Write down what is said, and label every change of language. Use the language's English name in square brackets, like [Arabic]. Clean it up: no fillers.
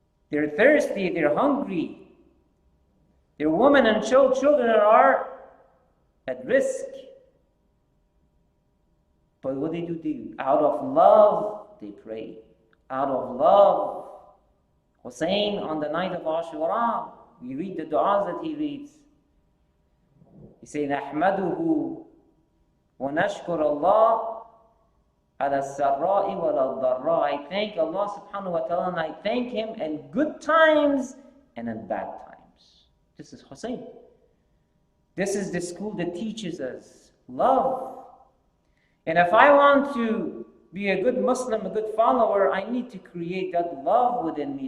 [English] They're thirsty, they're hungry. Their women and children are at risk. But what they do? Out of love, they pray. Out of love. Hussein, on the night of Ashura, we read the du'as that he reads. He says, [Arabic] نَحْمَدُهُ وَنَشْكُرَ اللَّهِ عَلَى السَّرَّاءِ وَلَا الضَّرَّاءِ. [English] I thank Allah subhanahu wa ta'ala, and I thank Him in good times and in bad times. This is Hussein. This is the school that teaches us love. And if I want to be a good Muslim, a good follower, I need to create that love within me.